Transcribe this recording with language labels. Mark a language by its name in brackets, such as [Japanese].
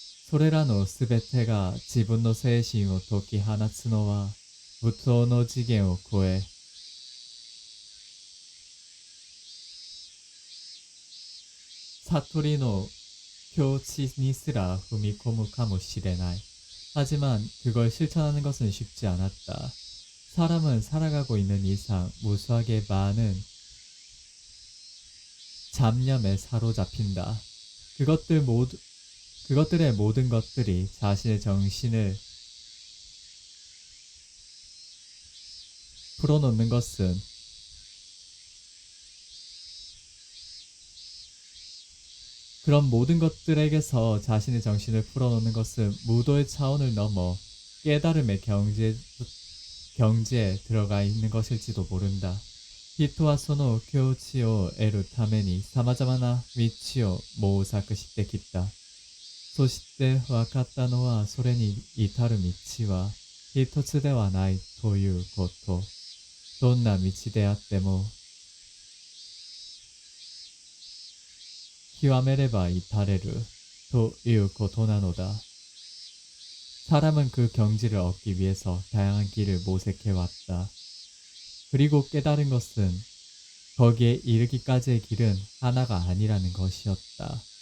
[Japanese] それらのすべてが自分の精神を解き放つのは無糖の次元を超え、悟りの境地にすら踏み込むかもしれない。 [Korean] 하지만 그걸 실천하는 것은 쉽지 않았다. 사람은 살아가고 있는 이상 무수하게 많은 잡념에 사로잡힌다. 그것들의 모든 것들이 자신의 정신을 풀어놓는 것은 그런 모든 것들에게서 자신의 정신을 풀어놓는 것은 무도의 차원을 넘어 깨달음의 경지에 들어가 있는 것일지도 모른다. [Japanese] 人はその境地を得るために様々な道を模索してきた。そして分かったのはそれに至る道は一つではないということ。どんな道であっても極めれば至れるということなのだ。 [Korean] 사람은 그 경지를 얻기 위해서 다양한 길을 모색해왔다. 그리고 깨달은 것은 거기에 이르기까지의 길은 하나가 아니라는 것이었다.